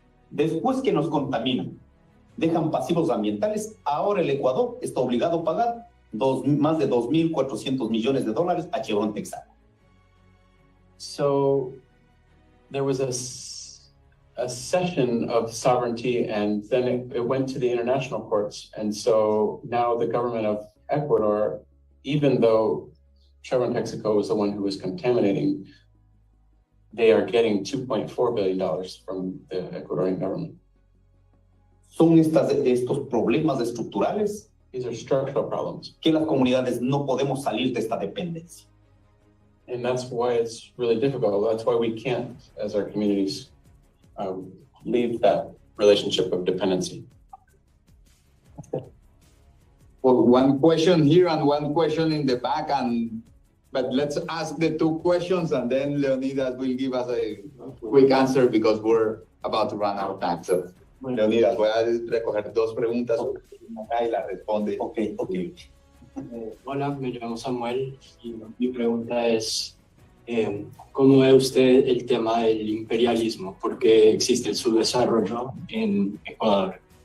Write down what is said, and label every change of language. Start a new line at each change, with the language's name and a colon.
Spanish: Después que nos contaminan, dejan pasivos ambientales, ahora el Ecuador está obligado a pagar más de $2,400 millones a Chevron Texaco.
English: So there was a cession of sovereignty, and then it went to the international courts. And so now the government of Ecuador, even though Chevron Texaco was the one who was contaminating, they are getting $2.4 billion from the Ecuadorian government.
Spanish: Son estos problemas estructurales.
English: These are structural problems.
Spanish: Que las comunidades no podemos salir de esta dependencia.
English: And that's why it's really difficult. That's why we can't, as our communities, leave that relationship of dependency. Well, one question here and one question in the back, but let's ask the two questions and then Leonidas will give us a quick answer because we're about to run out of time.
Spanish: So, Leonidas, voy a recoger dos preguntas y la responde. Okay. Hola, me llamo Samuel y mi pregunta es ¿cómo ve usted el tema del imperialismo? ¿Por qué existe el subdesarrollo en Ecuador?